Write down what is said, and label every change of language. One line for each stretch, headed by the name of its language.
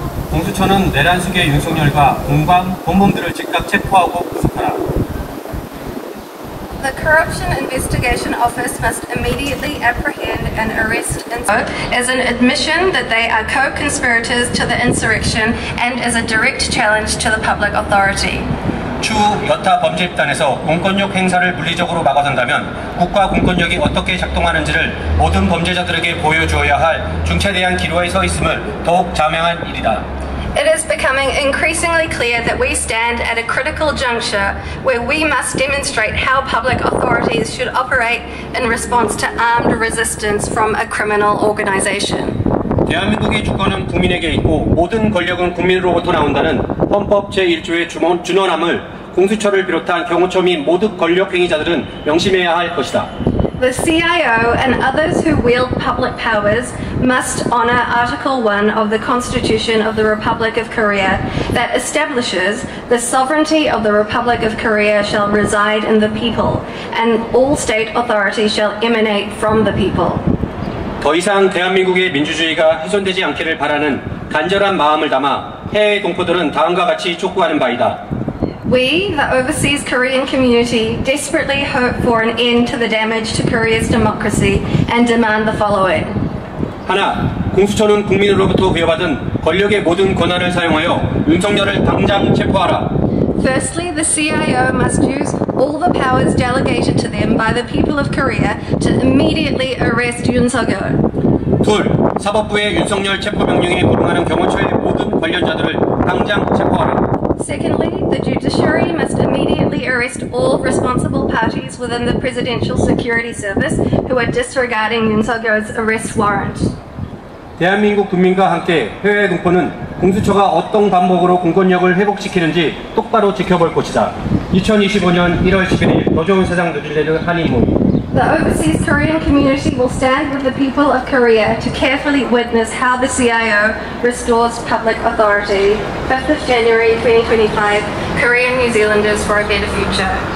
Korean: 공수처는 내란숙의 윤석열과 공범, 공범들을 즉각 체포하고 구속하라.
English: The Corruption Investigation Office must immediately apprehend and arrest as an admission that they are co-conspirators to the insurrection and as a direct challenge to the public authority.
Korean: 추후 여타 범죄 집단에서 공권력 행사를 물리적으로 막아선다면 국가 공권력이 어떻게 작동하는지를 모든 범죄자들에게 보여주어야 할 중차대한 기로에 서 있음을 더욱 자명한 일이다.
English: It is becoming increasingly clear that we stand at a critical juncture where we must demonstrate how public authorities should operate in response to armed resistance from a criminal organization.
Korean: 대한민국의 주권은 국민에게 있고 모든 권력은 국민으로부터 나온다는 헌법 제1조의 준원함을 공수처를 비롯한 경호처 및 모든 권력 행위자들은 명심해야 할 것이다.
English: the CIO and others who wield public powers must honor Article 1 of the Constitution of the Republic of Korea that establishes the sovereignty of the Republic of Korea shall reside in the people and all state authority shall emanate from the people.
Korean: 더 이상 대한민국의 민주주의가 훼손되지 않기를 바라는 간절한 마음을 담아 해외 동포들은 다음과 같이 촉구하는 바이다.
English: We, the overseas Korean community, desperately hope for an end to the damage to Korea's democracy and demand the following.
Korean: 하나, 공수처는 국민으로부터 부여받은 권력의 모든 권한을 사용하여 윤석열을 당장 체포하라.
English: Firstly, the CIO must use all the powers delegated to them by the people of Korea to immediately arrest Yoon Suk-yeol.
Korean: 둘, 사법부의 윤석열 체포명령에 불응하는 경호처의 모든 관련자들을 당장 체포하라.
English: Secondly, the judiciary must immediately arrest all responsible parties within the Presidential Security Service who are disregarding Yoon Suk-yeol's arrest warrant.
Korean: 대한민국 국민과 함께 해외 동포는 공수처가 어떤 방법으로 공권력을 회복시키는지 똑바로 지켜볼 것이다. 2025년 1월 11일 더 좋은 세상 뉴질랜드 한인 모임.
English: The overseas Korean community will stand with the people of Korea to carefully witness how the CIO restores public authority. 5th of January 2025, Korean New Zealanders for a better future.